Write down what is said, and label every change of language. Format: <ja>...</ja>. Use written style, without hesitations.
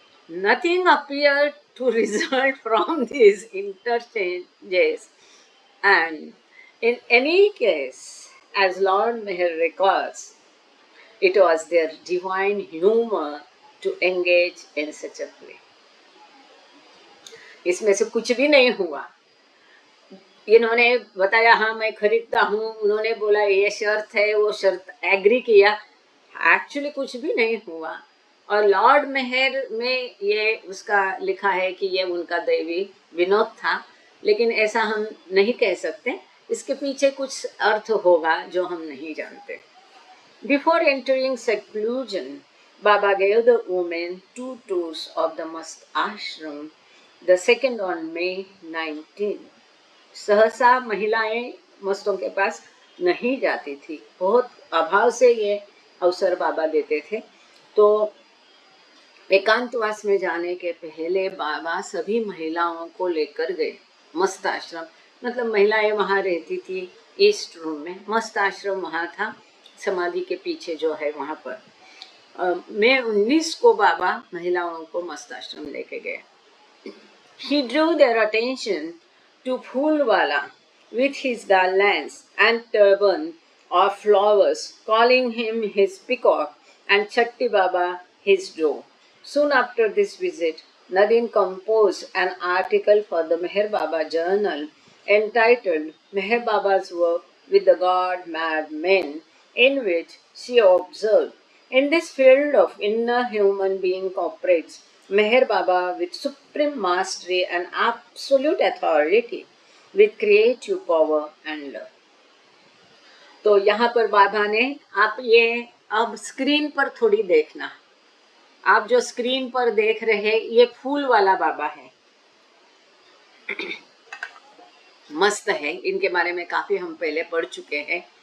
<en>Nothing appeared to result from these interchanges, and in any case, as Lord Meher records, it was their divine humor to engage in such a play.</en> <hi>इसमें से कुछ भी नहीं हुआ। इन्होंने बताया हाँ मैं खरीदता हूँ, उन्होंने बोला ये शर्त है, वो शर्त एग्री किया, एक्चुअली कुछ भी नहीं हुआ। और लॉर्ड मेहर में ये उसका लिखा है कि ये उनका दैवी विनोद था, लेकिन ऐसा हम नहीं कह सकते, इसके पीछे कुछ अर्थ होगा जो हम नहीं जानते।</hi> <en>Before entering seclusion, Baba gave the women 2 tours of the mast ashram, the second on May 19।</en> <hi>सहसा महिलाएं मस्तों के पास नहीं जाती थी, बहुत अभाव से ये अवसर बाबा देते थे। तो एकांतवास में जाने के पहले बाबा सभी महिलाओं को लेकर गए मस्त आश्रम, मतलब महिलाएं वहाँ रहती थी ईस्ट रूम में, मस्त आश्रम वहाँ था समाधि के पीछे जो है वहाँ पर। मई 19 को बाबा महिलाओं को मस्त आश्रम लेके गए।</hi> <en>He drew their attention to Phoolwala with his garlands and turban of flowers, calling him his peacock and Chatti Baba his doe. Soon after this visit, Nadine composed an article for the Meher Baba Journal entitled Meher Baba's Work with the God Mad Men, in which she observed, in this field of inner human being operates Meher Baba with supreme mastery and absolute authority, with creative power and love.</en> <hi>तो यहाँ पर बाबा ने, आप ये अब screen पर थोड़ी देखना, आप जो स्क्रीन पर देख रहे हैं ये फूल वाला बाबा है, मस्त है, इनके बारे में काफी हम पहले पढ़ चुके हैं।</hi>